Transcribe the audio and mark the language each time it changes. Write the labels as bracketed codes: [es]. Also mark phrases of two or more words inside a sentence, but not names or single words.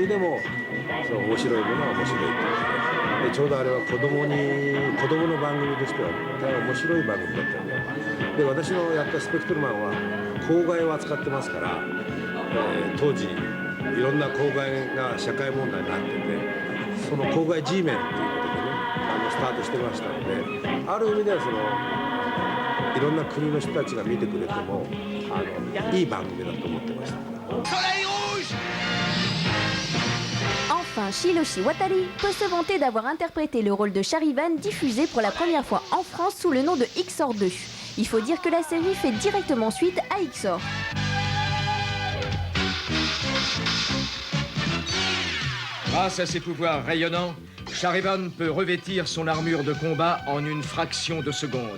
[ja] でもその面白いものは面白いっていうでちょうどあれは子供の番組としては大変面白い番組だったんで私のやったスペクトルマンは公害を扱ってますから、当時いろんな公害が社会問題になっててその公害 G メンっていうことでねスタートしてましたのである意味ではいろんな国の人たちが見てくれてもいい番組だと思ってました。 [fr] Enfin, Shiroshi Watari peut se vanter d'avoir interprété le rôle de Charivan diffusé pour la première fois en France sous le nom de XOR 2. Il faut dire que la série fait directement suite à XOR. Grâce à ses pouvoirs rayonnants, Charivan peut revêtir son armure de combat en une fraction de seconde.